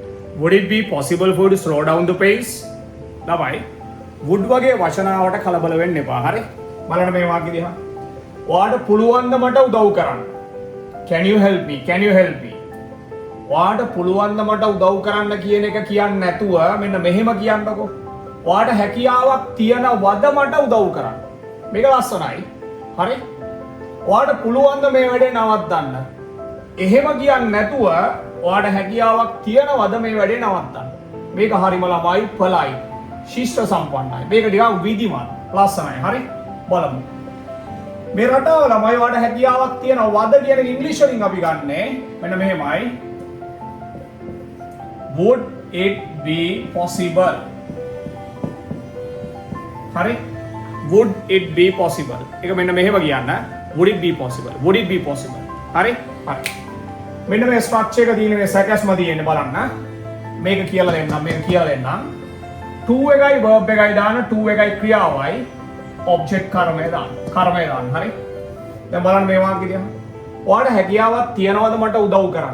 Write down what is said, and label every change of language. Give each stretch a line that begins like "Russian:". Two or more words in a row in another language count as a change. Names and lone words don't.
English: Would it be possible for you to slow down the pace?
Sinhala: ළමයි would වගේ වචනාවට කලබල වෙන්න එපා. හරි? බලන්න මේ වාක්‍ය දිහා. ඔයාට පුළුවන් ද මට උදව් කරන්න?
English: Can you help me? Can you help me?
Sinhala: ඔයාට පුළුවන් ද මට උදව් කරන්න කියන එක කියන්නේ නැතුව මෙන්න මෙහෙම කියන්නකෝ. ඔයාට හැකියාවක් තියනවද මට උදව් කරන්න? මේක ලස්සනයි. හරි? ඔයාට පුළුවන් ද මේ වැඩේ නවත්තන්න? එහෙම කියන්නේ නැතුව ඔයාට හැකියාවක් තියනවද මේ වැඩේ නවත්තන්න? මේක හරිම ළමයි පළයි. ශිෂ්ට සම්පන්නයි. මේක ටිකක් විධිමත්. ලස්සනයි. හරි? බලමු. මේ රටාව ළමයි ඔයාට හැකියාවක් තියනවද කියන එක ඉංග්‍රීසි වලින් අපි ගන්නෙ මෙන්න මෙහෙමයි.
English: Would it be possible? හරි? Would it be possible?
Sinhala: ඒක මෙන්න මෙහෙම කියන්න.
English: Would it be possible? Would it be possible?
Sinhala: හරි? හරි. මෙන්න මේ ස්ට්‍රක්චර් එක තියෙන මේ සැකස්ම තියෙන්නේ බලන්න. මේක කියලා දෙන්නම්. මේක කියලා දෙන්නම්. to එකයි verb එකයි දාන to එකයි ක්‍රියාවයි object කර්මය දාන්න. කර්මය දාන්න. හරි? දැන් බලන්න මේ වාක්‍ය දිහා. ඔයාට හැකියාවක් තියනවද මට උදව් කරන්න?